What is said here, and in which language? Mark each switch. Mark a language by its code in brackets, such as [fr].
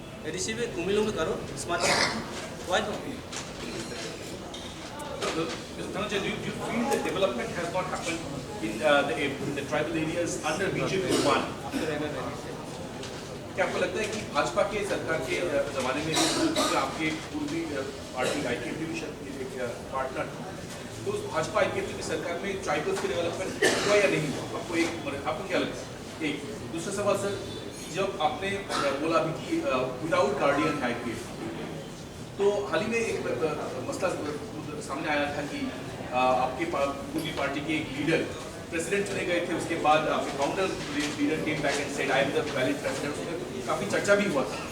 [hi] ADC में कुमिलो में करो smart city, [en] Why not? Mr. Dhananjay, do you feel that development has not happened in the tribal areas under BJP 1? [hi] क्या आपको लगता है कि भाजपा के सरकार के ज़माने में भी आपके पूर्वी पार्टी आईपीएफटी भी पार्टनर, तो उस भाजपा आईपीएफटी की सरकार में ट्राइबल्स के डेवलपमेंट हुआ या नहीं हुआ? आपको क्या लगता है? एक दूसरा सवाल सर, जब आपने बोला अभी कि [en] without guardian [hi] है आईपीएफटी, तो हाल ही में एक मसला सामने आया था कि आपके पूर्वी पार्टी के एक लीडर प्रेसिडेंट चुने गए थे, उसके बाद आपके counter leader [en] came back and said I am the valid president, [hi] उसमें काफ़ी चर्चा भी हुआ था।